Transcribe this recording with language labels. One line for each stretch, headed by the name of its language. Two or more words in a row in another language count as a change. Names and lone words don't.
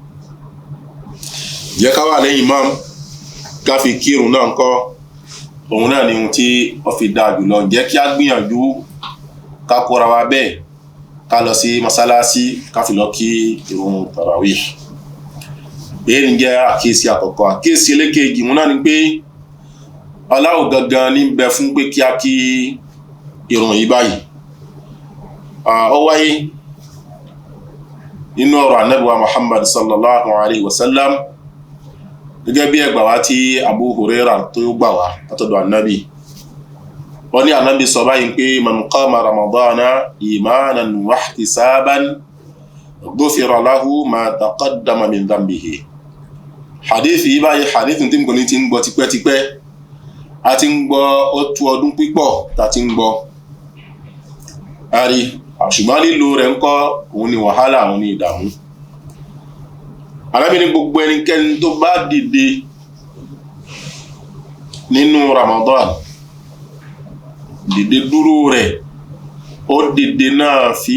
Yoruba: jẹ́ ká wà lẹ́yìn imam ká fi kírun náà ńkọ́ òun náà ni ohun tí ó fi dáa jùlọ jẹ́ kí á gbìyànjú ká kóra wa bẹ́ẹ̀ ká lọ sí masalasi ká fi lọ kí ìrun tarawih èyí ń jẹ́ àkíyèsí àkọ́kọ́ àkíyèsí ẹlẹ́kejì wọn náà ni pé aláwọ̀ gangan ní bẹ fún pé kí á kí ìrun yìí báyìí ó wáyé nínú ọ̀rọ̀ Ànábì wa Muhammad
Arabic: صلى الله عليه وسلم
Yoruba: gẹ́gẹ́ bí ẹgbà wá tí Abu Hurairah tó gbà wá látọ̀dọ̀ Ànábì wọ́n ní Ànábì sọ báyìí pé
Arabic: من قام رمضان إيمانا واحتسابا غفر له ما تقدم من ذنبه
Yoruba: hadith yìí báyìí hadith tí mo ní ti ń gbọ́ tipẹ́tipẹ́ a ti ń gbọ́ ó tó ọdún pípọ̀ tá ti ń gbọ́ ari ṣùgbọ́n lílo rẹ̀ ń kọ́ òun ni wàhálà òun ni ìdààmú Ànábì ní gbogbo ẹnikẹ́ni tó bá dìde nínú Ramadan dìde dúró rẹ̀ ó dìde náà fi